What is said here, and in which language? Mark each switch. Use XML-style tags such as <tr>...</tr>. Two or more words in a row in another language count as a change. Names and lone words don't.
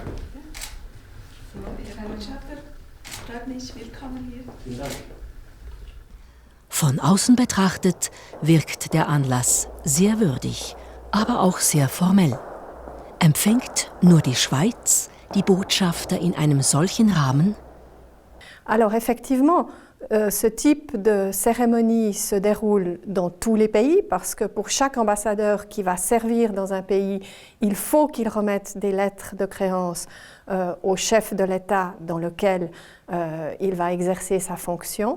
<de>So, Herr Botschafter, freut mich, willkommen hier. Vielen Dank. Von außen betrachtet wirkt der Anlass sehr würdig, aber auch sehr formell. Empfängt nur die Schweiz die Botschafter in einem solchen Rahmen?</de> <fr>Alors effectivement, ce type de cérémonie se déroule dans tous les pays parce que pour chaque ambassadeur qui va servir dans un pays, il faut qu'il remette des lettres de créance au chef de l'État dans lequel il va exercer sa fonction.</fr>